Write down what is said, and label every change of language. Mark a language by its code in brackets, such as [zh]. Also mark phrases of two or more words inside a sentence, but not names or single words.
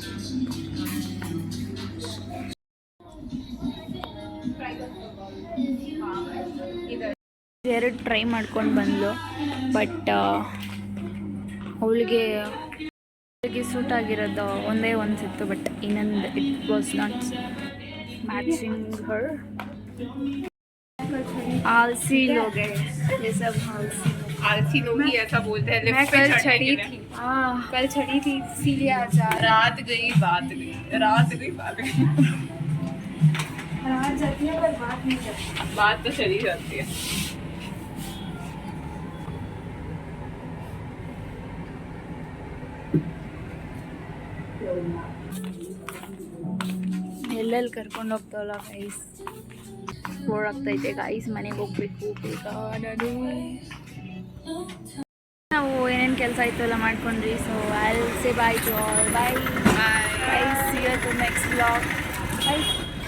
[kn] ಎರಡು ಟ್ರೈ ಮಾಡ್ಕೊಂಡು ಬಂದ್ಲು, ಬಟ್ ಅವಳಿಗೆ ಸೂಟ್ ಆಗಿರೋದು ಒಂದೇ ಒಂದು ಸಿಕ್ತು, ಬಟ್ ಇನ್ನೊಂದು [en] it was not matching her. [hi] आलसी लोग हैं ये सब, आलसी लोग ही ऐसा बोलते हैं. मैं लिफ्ट पे कल चढ़ने चढ़ी के लिए. थी. कल चढ़ी थी इसीलिए आज रात गई बात गई, रात गई बात गई. रात जाती है पर बात नहीं जाती. बात तो चली जाती है. [kn] ಎಲ್ಲೆಲ್ಲಿ ಕರ್ಕೊಂಡು ಹೋಗ್ತಾವಲ್ಲ ಗೈಸ್, ಬೋರ್ ಆಗ್ತೈತೆ ಗೈಸ್. ಮನೆಗೆ ಹೋಗ್ಬೇಕು ಬೇಗ. ನಾವು ಏನೇನು ಕೆಲಸ ಆಯಿತು ಎಲ್ಲ ಮಾಡ್ಕೊಂಡ್ರಿ. [en] So I will say bye to all. Bye. Bye. Guys, see you to next vlog. Bye.